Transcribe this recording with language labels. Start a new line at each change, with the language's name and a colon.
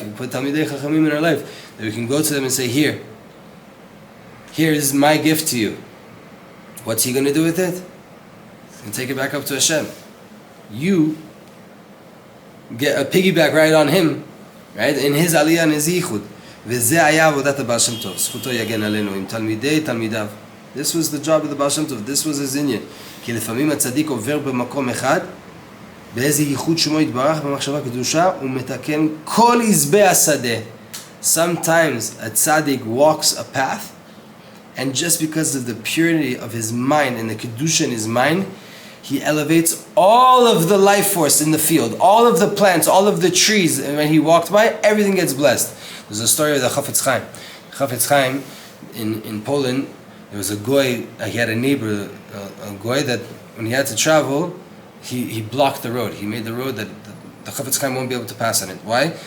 English: He put talmidei chachamim in our life. That we can go to them and say, here is my gift to you. What's he going to do with it? He's going to take it back up to Hashem. You get a piggyback ride on him, right? In his aliyah and his yichud.
Hebrew: וזה היה עבודת הבעל שם טוב. זכותו יגן עלינו עם תלמידי תלמידיו.
English: This was the job of the Baal Shem Tov. This was his inyan.
Hebrew: כי לפעמים הצדיק עובר במקום אחד, באיזה ייחוד שמו יתברך במחשבה קדושה, ומתקן כל עזבי השדה.
English: Sometimes a tzaddik walks a path, and just because of the purity of his mind and the kedusha in his mind, he elevates all of the life force in the field, all of the plants, all of the trees, and when he walked by, everything gets blessed. There's a story of the Chafetz Chaim. Chafetz Chaim, in Poland, there was a goy, he had a neighbor, a goy that when he had to travel, he blocked the road. He made the road that the Chafetz Chaim won't be able to pass on it. Why?